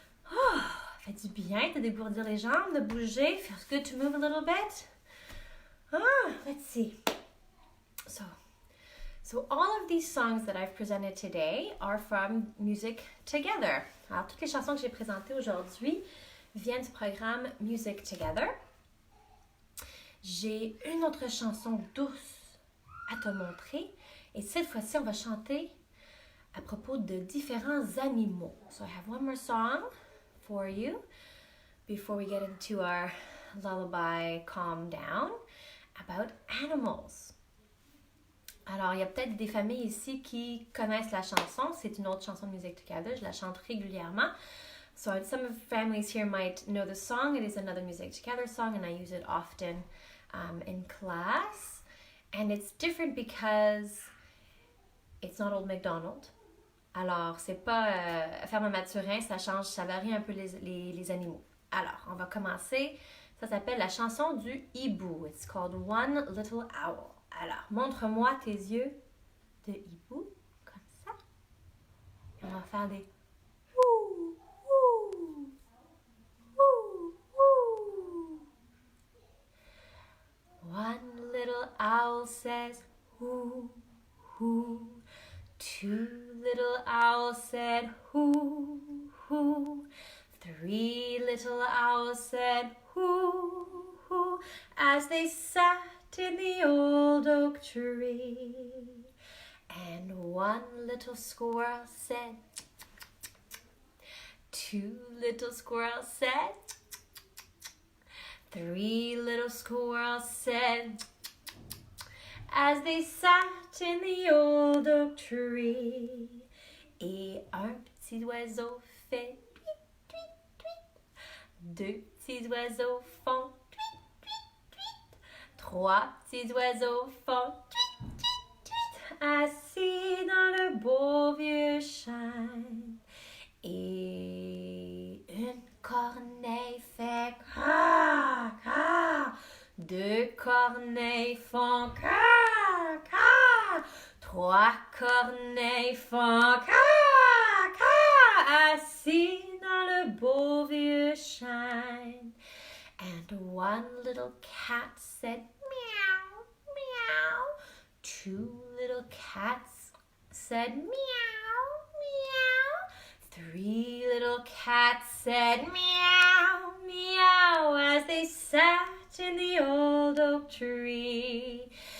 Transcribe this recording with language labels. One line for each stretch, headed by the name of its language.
French: Oh, fait du bien de dégourdir les jambes, de bouger.
English: Feels good to move a little bit. Let's see. So all of these songs that I've presented today are from Music Together.
French: Alors, toutes les chansons que j'ai présentées aujourd'hui viennent du programme Music Together. J'ai une autre chanson douce à te montrer. Et cette fois-ci, on va chanter à propos de différents animaux.
English: So I have one more song for you before we get into our lullaby calm down about animals.
French: Alors, il y a peut-être des familles ici qui connaissent la chanson. C'est une autre chanson de Music Together. Je la chante régulièrement.
English: So some of the families here might know the song. It is another Music Together song, and I use it often in class. And it's different because it's not Old MacDonald.
French: Alors, c'est pas Ferme Mathurin, ça change, ça varie un peu les animaux. Alors, on va commencer. Ça s'appelle la chanson du hibou.
English: It's called One Little Owl.
French: Alors, montre-moi tes yeux de hibou, comme ça. Et on va faire des ouh, ouh, ouh, ouh.
English: One little owl says, hoo, hoo. Two little owls said, hoo, hoo. Three little owls said, hoo, hoo, as they sat in the old oak tree. And one little squirrel said, two little squirrels said, three little squirrels said, as they sat in the old oak tree.
French: Et un petit oiseau fait tweet, tweet, tweet. Deux petits oiseaux font tweet, tweet, tweet. Trois petits oiseaux font tweet, tweet, tweet. Assis dans le beau vieux chêne. Et une corneille fait ca, ca. Deux corneilles font ca, ca. Trois corneilles font ca, ca. Assis dans le beau vieux chêne.
English: And one little cat said meow, meow. Two little cats said meow, meow. Three little cats said meow, meow, as they sat in the old oak tree.